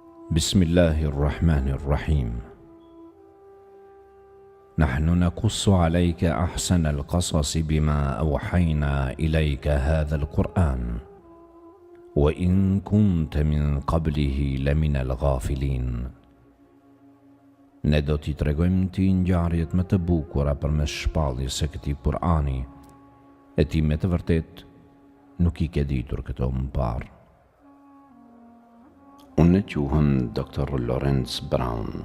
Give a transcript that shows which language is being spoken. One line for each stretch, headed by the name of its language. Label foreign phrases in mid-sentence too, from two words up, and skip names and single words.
Arabic: بسم الله الرحمن الرحيم. نحن نقص عليك أحسن القصص بما أوحينا إليك هذا القرآن وإن كنت من قبله لمن الغافلين.
Albanian: Ne do t'i tregojmë ti ngjarjet më të bukura përmes shpalljes së këtij Kur'ani, e ti me të vërtet nuk I ke ditur këto më parë. Unë quhem Dr. Lawrence Brown.